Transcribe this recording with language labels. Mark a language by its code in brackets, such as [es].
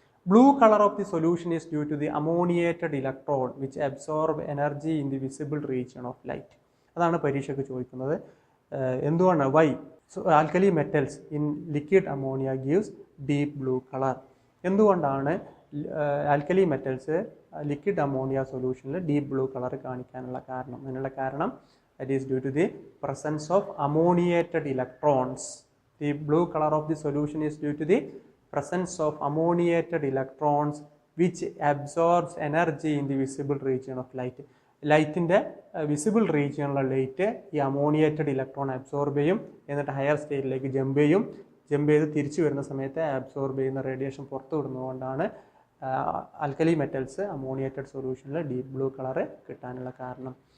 [en] Blue colour of the solution is due to the ammoniated electron which absorb energy in the visible region of light. [ml] അതാണ് പരീക്ഷയ്ക്ക് ചോദിക്കുന്നത്. എന്തുകൊണ്ടാണ് [en] Why alkali metals in liquid ammonia gives deep blue colour? [ml] എന്തുകൊണ്ടാണ് alkali metals liquid ammonia സൊല്യൂഷനിൽ deep blue colour കാണിക്കാനുള്ള കാരണം? അതിനുള്ള കാരണം [en] that is due to the presence of ammoniated electrons. The blue color of the solution is due to the presence of ammoniated electrons which absorbs energy in the visible region of light. [ml] ലൈറ്റിൻ്റെ visible റീജിയണിലുള്ള light ഈ ammoniated electron absorb ചെയ്യും, എന്നിട്ട് higher സ്റ്റേറ്റിലേക്ക് jump ചെയ്യും. Jump ചെയ്ത് തിരിച്ചു വരുന്ന സമയത്ത് അബ്സോർബ് ചെയ്യുന്ന റേഡിയേഷൻ പുറത്തു വിടുന്നതുകൊണ്ടാണ് ആൽക്കലി മെറ്റൽസ് അമോണിയേറ്റഡ് സൊല്യൂഷനിൽ ഡീപ്പ് ബ്ലൂ കളറ് കിട്ടാനുള്ള കാരണം.